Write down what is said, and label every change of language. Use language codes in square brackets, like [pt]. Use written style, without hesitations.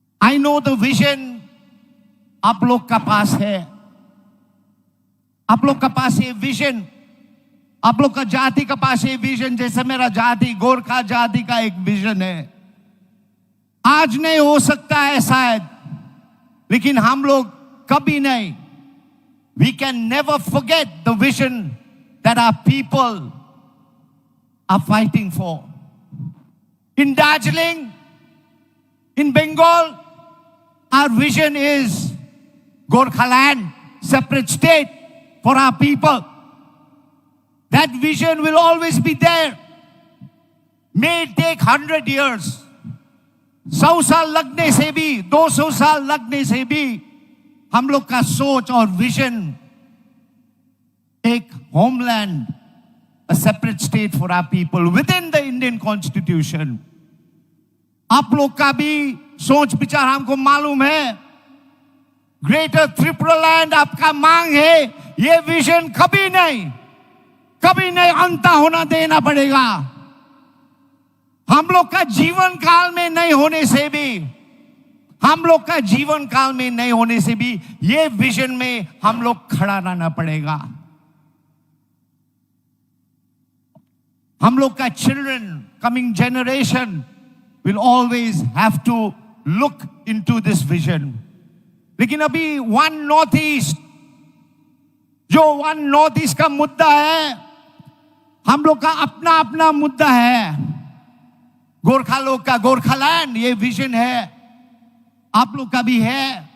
[en] I know the vision [hi] आप लोग का पास है, आप लोग का पास ये विजन, आप लोग का जाति का पास ये विजन, जैसे मेरा जाति, गोरखा जाति का एक विजन है। आज नहीं हो सकता है शायद, लेकिन हम लोग कभी नहीं, [en] we can never forget the vision that our people are fighting for. In Darjeeling, in Bengal, our vision is Gorkhaland, separate state for our people. That vision will always be there. May it take 100 years. [hi] 100 साल लगने से भी, 200 साल लगने से भी हम लोग का सोच और विजन एक [en] homeland, a separate state for our people within the Indian Constitution. [hi] आप लोग का भी सोच विचार हमको मालूम है। ग्रेटर त्रिपुरा लैंड आपका मांग है, ये विजन कभी नहीं अंत होना देना पड़ेगा। हम लोग का जीवन काल में नहीं होने से भी ये विजन में हम लोग खड़ा रहना पड़ेगा। हम लोग का [en] Children, coming generation will always have to look into this vision. [hi] लेकिन अभी वन नॉर्थ ईस्ट का मुद्दा है, हम लोग का अपना मुद्दा है। गोरखा लोग का गोरखालैंड ये विजन है, आप लोग का भी है।